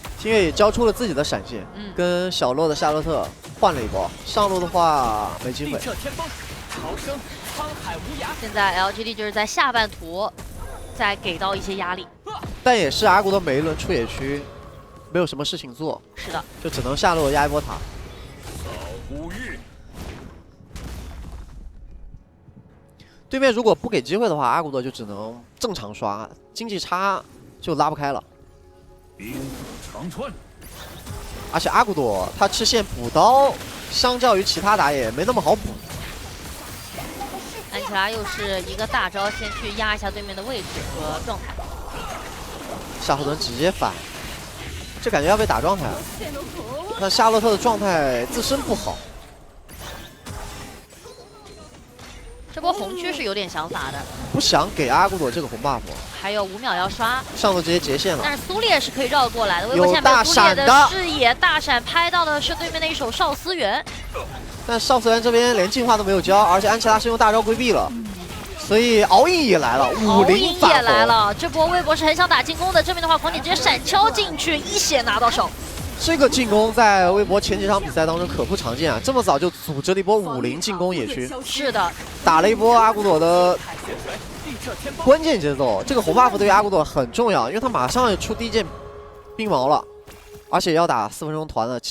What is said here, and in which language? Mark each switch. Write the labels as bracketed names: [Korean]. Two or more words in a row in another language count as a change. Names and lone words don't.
[Chinese] 聽月也交出了自己的閃現，跟小洛的夏洛特換了一波。上路的話沒機會。現在 LGD 就是在下半圖再給到一些壓力，但也是阿古的每一輪出野區沒有什麼事情做。是的，就只能下路壓一波塔。對面如果不給機會的話，阿古多就只能正常刷，經濟差就拉不開了。兵長川，而且阿古朵他吃線補刀，相較於其他打野沒那麼好補。安琪拉又是一個大招，先去壓一下對面的位置和狀態。夏侯惇直接反，這感覺要被打狀態了。那夏洛特的狀態自身不好。這波紅區是有點想法的，不想給阿古朵這個紅 buff，還有5秒要刷，上路直接截線了。但是蘇烈是可以繞過來的，微博下面有蘇烈的視野，大閃拍到的是對面的一手少司源。但少司源這邊連進化都沒有交，而且安琪拉是用大招規避了，所以敖影也來了，50 也來了。這波微博是很想打進攻的，正面的話狂點直接閃敲進去，一血拿到手。這個進攻在微博前幾場比賽當中可不常見啊！這麼早就組織了一波50進攻野區，是的，打了一波阿古朵的關鍵節奏。這個紅 buff 對於阿古朵很重要，因為他馬上要出第一件冰矛了，而且要打4分鐘團了。